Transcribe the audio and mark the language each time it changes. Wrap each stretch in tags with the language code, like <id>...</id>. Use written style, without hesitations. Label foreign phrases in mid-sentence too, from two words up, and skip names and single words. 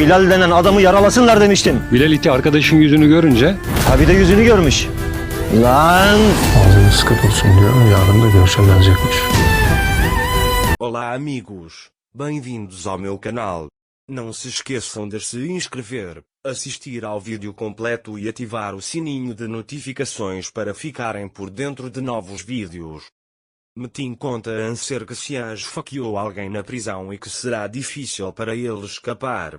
<tr>Bilal denen adamı yaralasınlar demiştin. Bilal iti arkadaşın yüzünü görünce Ha bir de yüzünü görmüş. Lan! Ağzını sıkı tutsun diyor. Yarın da görüşe gelecekmiş.</tr> <pt>Olá amigos, bem-vindos ao meu canal. Não se esqueçam de se inscrever, assistir ao vídeo completo e ativar o sininho de notificações para ficarem por dentro de novos vídeos. Metin conta a Anser que se esfaqueou alguém na prisão e que será difícil para ele escapar.</pt>